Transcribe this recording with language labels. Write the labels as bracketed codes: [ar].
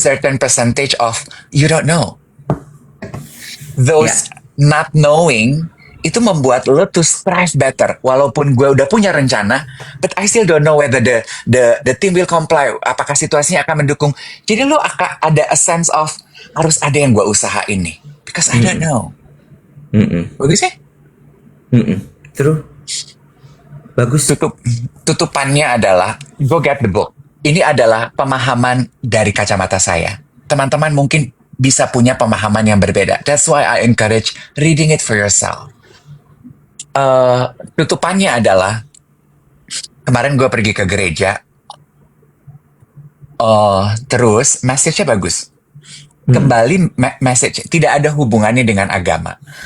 [en] certain percentage of you don't know. [id] Ya. [en] Those not knowing [id] itu membuat lo [en] to strive better. [id] Walaupun gue udah punya rencana, [en] but I still don't know whether the team will comply. [id] Apakah situasinya akan mendukung? Jadi lo akan ada [en] a sense of [id] harus ada yang gue usahain nih. [en] Because I don't Mm-mm. know. Mm-mm. [id] Bagus ya? Mm-mm. Terus bagus. Tutupannya adalah [en] go get the book. [id] Ini adalah pemahaman dari kacamata saya. Teman-teman mungkin bisa punya pemahaman yang berbeda. [en] That's why I encourage reading it for yourself. [id] Tutupannya adalah kemarin gue pergi ke gereja, terus message-nya bagus. Mm. Kembali message tidak ada hubungannya dengan agama.